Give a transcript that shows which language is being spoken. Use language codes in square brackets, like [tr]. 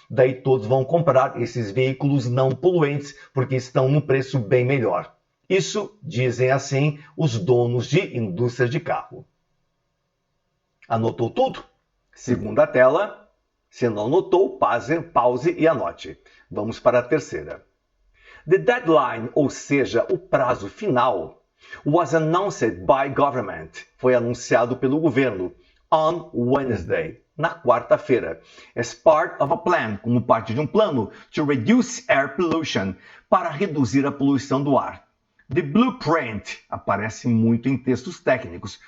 [pt] Daí todos vão comprar esses veículos não poluentes, porque estão num preço bem melhor. Isso dizem assim os donos de indústria de carro. Anotou tudo? Segunda tela. Se não anotou, pause e anote. Vamos para a terceira. [en] The deadline, [pt] ou seja, o prazo final, [en] was announced by government. [pt] Foi anunciado pelo governo [en] on Wednesday, [pt] na quarta-feira, [en] as part of a plan, [pt] como parte de um plano [en] to reduce air pollution, [pt] para reduzir a poluição do ar. [en] The blueprint [pt] aparece muito em textos técnicos.